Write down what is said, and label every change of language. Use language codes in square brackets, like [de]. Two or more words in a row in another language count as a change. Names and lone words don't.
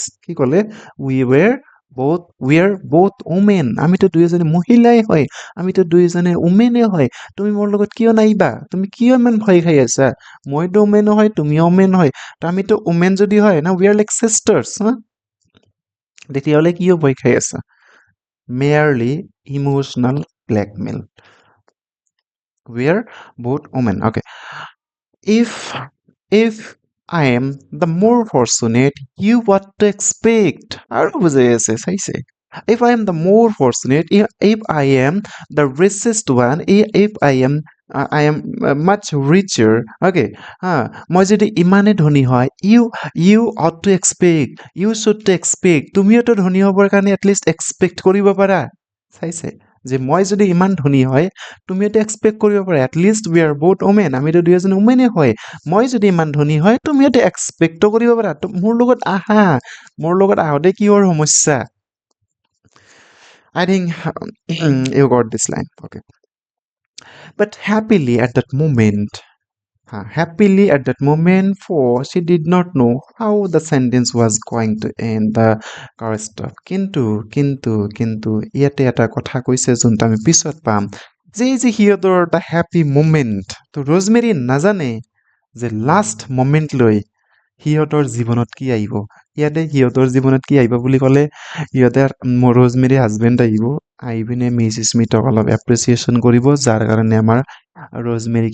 [as] কি ক'লে [en] we are both women [as] আমিতো দুয়োজনী মহিলাই হয় আমিতো দুয়োজনে ওমেনে হয় তুমি মোৰ লগত কিয় নাহিবা তুমি কিয় ইমান ভয় খাই আছা মইতো ওমেন হয় তুমিও ওমেন হয় তো আমিতো ওমেন যদি হয় না [en] we are like sisters [as] হা তেতিয়াহ'লে কিয় ভয় খাই আছা [en] merely emotional blackmail we are both women okay if if I am the more fortunate, you what to expect? [as] আৰু বুজাই আছে চাইছে [en] if I am the more fortunate, if I am the richest one, if I am much richer, okay, [as] মই যদি ইমানে ধনী হয়, [en] you ought to expect, you should to expect, [as] তুমিওতো ধনী হ'বৰ কাৰণে [en] at least expect [as] কৰিব পাৰা, চাইছে যে মই যদি ইমান ধনী হয় তুমি এটা এক্সপেক্ট কৰিব পাৰা [en] at least we are both women [as] আমিতো দুয়োজন ওমেনে হয় মই যদি ইমান ধনী হয় তুমি এটা এক্সপেক্টটো কৰিব পাৰা মোৰ লগত আহা মোৰ লগত আহোঁতে কিহৰ সমস্যা [en] I think you got this line okay but happily at that moment for she did not know how the sentence was going to end the car stop [as] কিন্তু ইয়াতে এটা কথা কৈছে যোনটো আমি পিছত পাম যে সিহঁতৰ এটা [en] happy moment [as] তো ৰজমেৰী নাজানে যে [en] last moment [as] সিহঁতৰ জীৱনত কি আহিব ইয়াতে সিহঁতৰ জীৱনত কি আহিব বুলি ক'লে সিহঁতে ৰজমেৰী হাজবেণ্ড আহিব আহি পিনে মিছ স্মিথক অলপ এপ্ৰিচিয়েশ্যন কৰিব যাৰ কাৰণে আমাৰ ৰজমেৰী